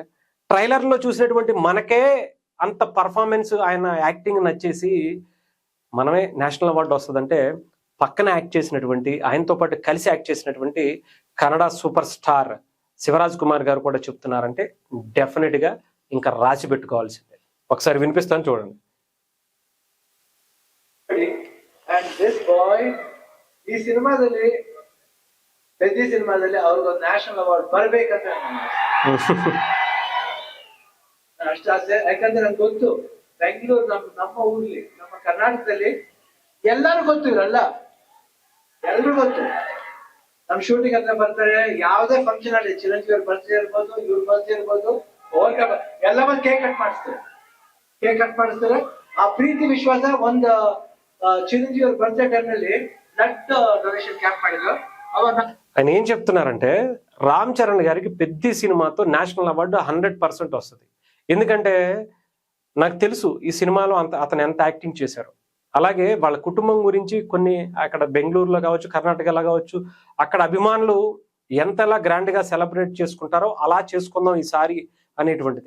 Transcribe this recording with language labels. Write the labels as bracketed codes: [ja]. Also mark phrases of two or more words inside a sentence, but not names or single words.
[te] ట్రైలర్లో చూసినటువంటి మనకే అంత పర్ఫార్మెన్స్, ఆయన యాక్టింగ్ నచ్చేసి మనమే [en] national award [te] వస్తుందంటే పక్కన యాక్ట్ చేసినటువంటి, ఆయనతో పాటు కలిసి యాక్ట్ చేసినటువంటి కన్నడ [en] super star [te] శివరాజ్ కుమార్ గారు కూడా చెప్తున్నారంటే డెఫినెట్గా ఇంకా రాసి పెట్టుకోవాల్సిందే. ఒకసారి వినిపిస్తాను చూడండి. [kn] ಈ ಸಿನಿಮಾದಲ್ಲಿ ಪೆದ್ದಿ ಸಿನಿಮಾದಲ್ಲಿ ಅವ್ರಿಗೊಂದು [en] national award [kn] ಬರ್ಬೇಕಂತ ಅಷ್ಟೇ ಆಸೆ. ಯಾಕಂದ್ರೆ ನಂಗೆ ಗೊತ್ತು ಬೆಂಗಳೂರು ನಮ್ಮ ಊರ್ಲಿ, ನಮ್ಮ ಕರ್ನಾಟಕದಲ್ಲಿ ಎಲ್ಲರೂ ಗೊತ್ತು, ಇರಲ್ಲ ಎಲ್ರು ಗೊತ್ತು. ನಮ್ ಶೂಟಿಂಗ್ ಹತ್ರ ಬರ್ತಾರೆ, ಯಾವ್ದೇ ಫಂಕ್ಷನ್ ಅಲ್ಲಿ ಚಿರಂಜೀವಿ ಅವ್ರ ಬರ್ತ್ಡೇ ಇರ್ಬೋದು, ಇವ್ರ ಬರ್ತ್ಡೇ ಇರ್ಬೋದು, ಎಲ್ಲ ಬಂದು [en] cake cut [kn] ಮಾಡಿಸ್ತಾರೆ. ಆ ಪ್ರೀತಿ ವಿಶ್ವಾಸ ಒಂದು చిరంజీవి ಅವ್ರ [en] birthday time [kn] ನಲ್ಲಿ [en] blood donation camp [kn] ಮಾಡಿದ್ರು. [te] ఆయన ఏం చెప్తున్నారంటే రామ్ చరణ్ గారికి పెద్ద సినిమాతో [en] national award [te] 100% వస్తుంది. ఎందుకంటే నాకు తెలుసు ఈ సినిమాలో అతను ఎంత యాక్టింగ్ చేశారు. అలాగే వాళ్ళ కుటుంబం గురించి కొన్ని అక్కడ బెంగళూరులో కావచ్చు, కర్ణాటకలో కావచ్చు, అక్కడ అభిమానులు ఎంతలా గ్రాండ్గా సెలబ్రేట్ చేసుకుంటారో అలా చేసుకుందాం ఈసారి అనేటువంటిది.